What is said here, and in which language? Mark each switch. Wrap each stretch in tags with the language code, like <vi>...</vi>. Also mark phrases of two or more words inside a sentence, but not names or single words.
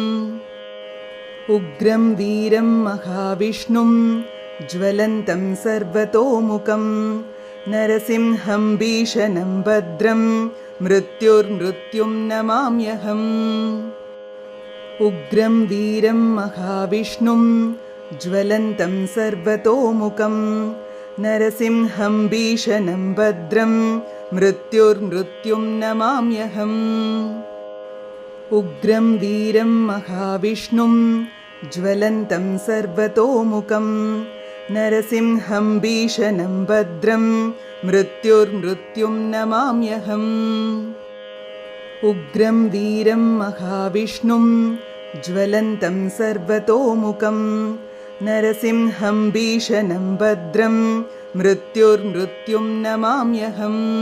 <sa>उग्रं वीरं महाविष्णुं ज्वलन्तं सर्वतोमुखं नरसिंहं भीषणं भद्रं मृत्युर्मृत्युं नमाम्यहम्. उग्रं वीरं महाविष्णुं ज्वलन्तं सर्वतोमुखं नरसिंहं भीषणं भद्रं मृत्युर्मृत्युं नमाम्यहम्. उग्रं वीरं महाविष्णुं ज्वलन्तं सर्वतोमुखं नरसिंहं भीषणं भद्रं मृत्युर्मृत्युं नमाम्यहम् उग्रं वीरं महाविष्णुं ज्वलन्तं सर्वतोमुखं नरसिंहं भीषणं भद्रं मृत्युर्मृत्युं नमाम्यहम्</sa>